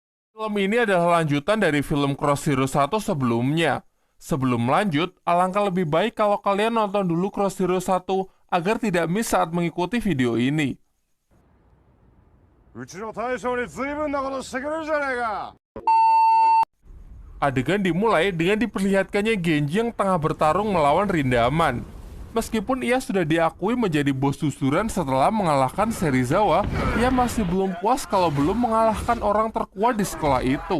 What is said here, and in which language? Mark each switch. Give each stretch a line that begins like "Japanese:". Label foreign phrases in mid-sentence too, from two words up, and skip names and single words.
Indonesian: Film ini adalah lanjutan dari film Cross Zero 1 sebelumnya. Sebelum lanjut, alangkah lebih baik kalau kalian nonton dulu Cross Zero 1 agar tidak miss saat mengikuti video ini.
Japanese: うちの大将に随分なことしてくれるじゃねえか。
Indonesian: Adegan dimulai dengan diperlihatkannya Genji yang tengah bertarung melawan Rindaman. Meskipun ia sudah diakui menjadi bos susuran setelah mengalahkan Serizawa, ia masih belum puas kalau belum mengalahkan orang terkuat di sekolah itu.